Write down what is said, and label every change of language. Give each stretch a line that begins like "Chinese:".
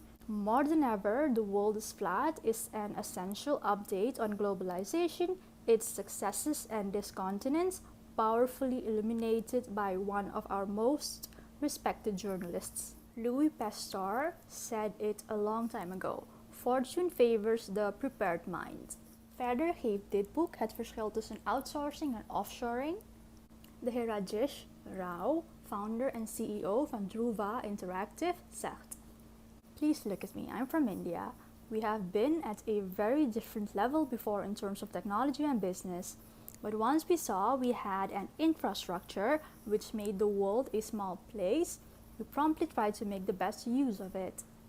English: More than ever, The World Is Flat is an essential update on globalization, its successes and discontinuance, powerfully illuminated by one of our most respected journalists. Louis Pasteur said it a long time ago. Fortune favors the prepared mind.
Dutch: Verder geeft dit boek het verschil tussen outsourcing en offshoring. De heer Rajesh Rao, founder en CEO van Dhruva Interactive, zegt:
English: Please look at me, I'm from India. We have been at a very different level before in terms of technology and business. But once we saw we had an infrastructure which made the world a small place, we promptly tried to make the best use of it.